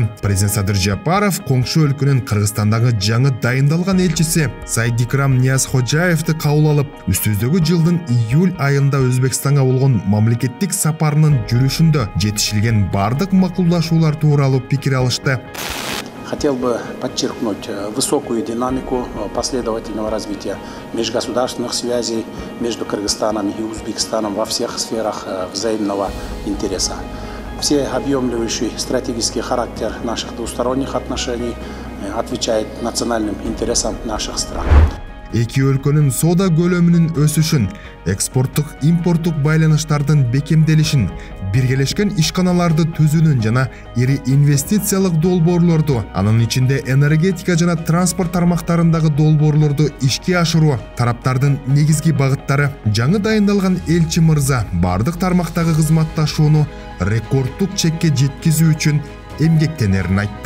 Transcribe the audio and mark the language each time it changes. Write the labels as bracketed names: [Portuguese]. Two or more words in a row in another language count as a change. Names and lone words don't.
[Kyrgyz] Президент Садыр Жапаров коңшу өлкөнүн Кыргызстандагы жаңы дайындалган элчиси Сайдикрам Ниязходжаевди кабыл алып, үстүбүздөгү жылдын июль айында Өзбекстанга болгон мамлекеттик сапарынын жүрүшүндө жетишилген бардык макулдашуулар тууралуу пикир алышты. [Russian] Хотел бы подчеркнуть высокую динамику последовательного развития межгосударственных связей между Кыргызстаном и Узбекистаном во всех сферах взаимного интереса. Всеобъемлющий стратегический характер наших двусторонних отношений отвечает национальным интересам наших стран. [Kyrgyz] Эки өлкөнүн соода көлөмүнүн өсүшүн, экспорттук импорттук байланыштардын бекемделишин, биргелешкен ишканаларды түзүүнүн жана ири инвестициялык долбоорлорду, анын ичинде энергетика жана транспорт тармактарындагы долбоорлорду ишке ашыруу тараптардын негизги багыттары. Жаңы дайындалган элчи мырза бардык тармактагы кызматташууну рекордтук чекке жеткизүү үчүн эмгектенерин айтты.